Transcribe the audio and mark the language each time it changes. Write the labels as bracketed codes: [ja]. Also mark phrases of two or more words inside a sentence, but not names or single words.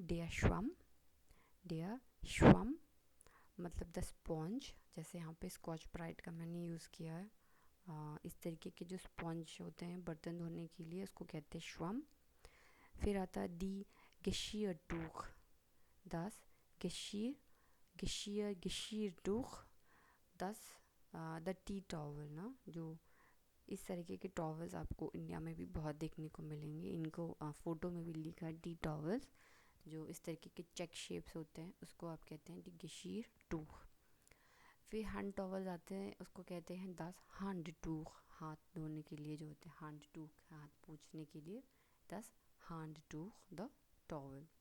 [de] der Schwamm, der Schwamm [hi] मतलब [en] the sponge, [hi] जैसे यहाँ पे स्कॉच ब्राइट का मैंने यूज़ किया है, इस तरीके के जो स्पॉन्ज होते हैं बर्तन धोने के लिए उसको कहते हैं श्वम। फिर आता है [de] die Geschirrtuch, das Geschirrtuch, das [en] the tea towel [hi] ना, जो इस तरीके के टॉवल्स आपको इंडिया में भी बहुत देखने को मिलेंगे। इनको फ़ोटो में भी लिखा है [en] tea towels, [hi] जो इस तरीके के [en] check shapes [hi] होते हैं, उसको आप कहते हैं [de] die Geschirrtuch. [hi] फिर [en] hand towels [hi] आते हैं, उसको कहते हैं [de] das Handtuch, [hi] हाथ धोने के लिए जो होते हैं [de] Handtuch, [hi] हाथ पोंछने के लिए, [de] das Handtuch [en] the towel.